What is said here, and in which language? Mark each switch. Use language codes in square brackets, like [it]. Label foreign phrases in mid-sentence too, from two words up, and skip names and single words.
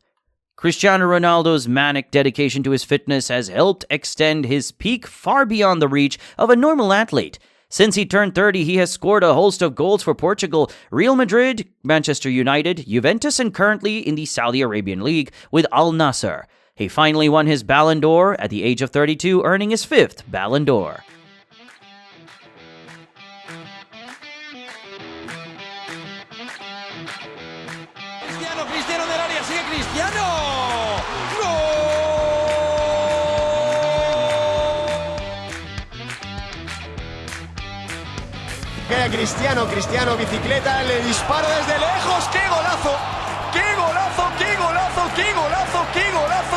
[en] Cristiano Ronaldo's manic dedication to his fitness has helped extend his peak far beyond the reach of a normal athlete. Since he turned 30, he has scored a host of goals for Portugal, Real Madrid, Manchester United, Juventus, and currently in the Saudi Arabian League with Al Nassr. He finally won his Ballon d'Or at the age of 32, earning his 5th Ballon d'Or. [it] Cristiano nell'area, [es] sigue Cristiano! ¡Gol! Queda Cristiano, bicicleta, le dispara desde lejos, ¡qué golazo! ¡Qué golazo, qué golazo, qué golazo, qué golazo!